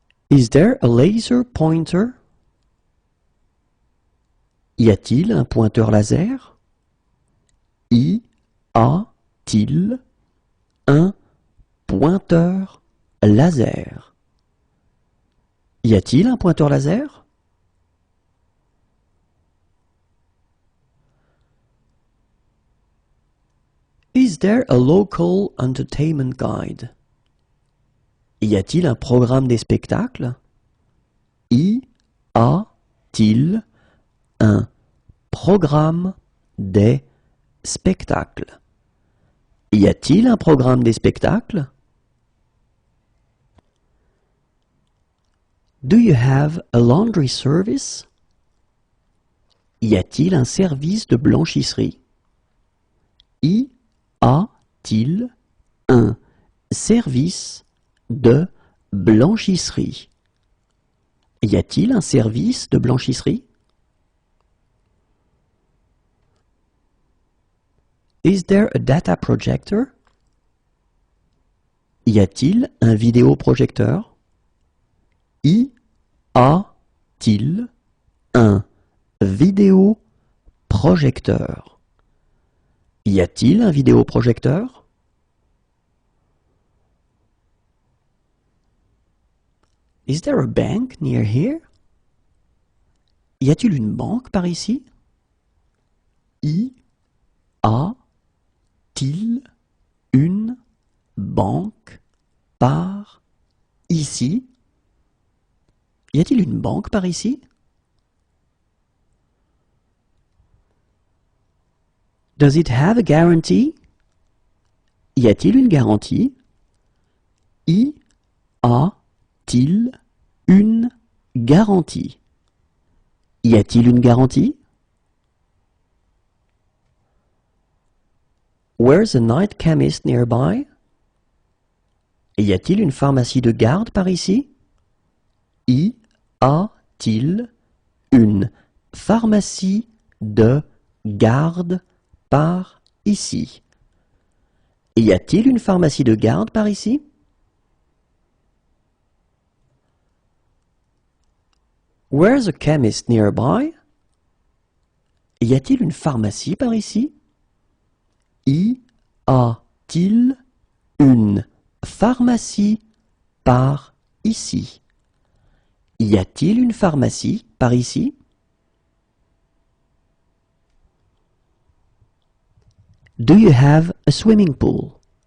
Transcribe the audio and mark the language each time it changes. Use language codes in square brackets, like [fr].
[en] Is there a laser pointer? [fr] Y a-t-il un pointeur laser? Y a-t-il un pointeur laser? Y a-t-il un pointeur laser? [en] Is there a local entertainment guide? [fr] Y a-t-il un programme des spectacles? Y a-t-il un programme des spectacles? Y a-t-il un programme des spectacles? [en] Do you have a laundry service? [fr] Y a-t-il un service de blanchisserie? Y a-t-il un service de blanchisserie? Y a-t-il un service de blanchisserie? [en] Is there a data projector? [fr] Y a-t-il un vidéoprojecteur? Y a-t-il un vidéoprojecteur? Y a-t-il un vidéoprojecteur? [en] Is there a bank near here? [fr] Y a-t-il une banque par ici? Y a-t-il une banque par ici? Y a-t-il une banque par ici? [en] Does it have a guarantee? [fr] Y a-t-il une garantie? Y a-t-il une garantie? Y a-t-il une garantie? [en] Where's a night chemist nearby? [fr] Y a-t-il une pharmacie de garde par ici? Y a-t-il une pharmacie de garde par ici? Y a-t-il une pharmacie de garde par ici? [en] Where's a chemist nearby? [fr] Y a-t-il une pharmacie par ici? Y a-t-il une pharmacie par ici? Y a-t-il une pharmacie par ici? [en] Do you have a swimming pool?